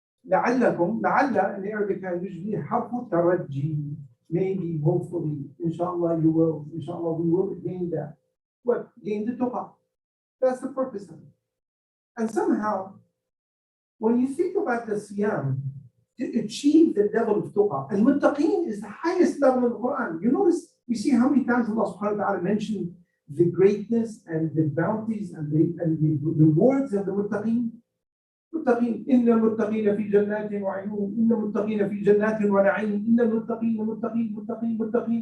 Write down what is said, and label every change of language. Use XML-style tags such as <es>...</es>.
<ar>لَعَلَّكُمْ, لَعَلَّ</ar> <en>in Arabic usually</en> <ar>حرف ترجي.</ar> <en>Maybe, hopefully, inshallah you will, inshallah we will gain that. What? Gain the tuqah. That's the purpose of it. And somehow, when you think about the Siyam, to achieve the level of tuqah, and muttaqeen is the highest level of the Quran. You notice, you see how many times Allah subhanahu wa ta'ala mentioned the greatness and the bounties and the rewards of the muttaqeen.</en> <ar>متقين إن المتقين في جنات وعيون إن المتقين في جنات ونعيم إن المتقين متقين.</ar>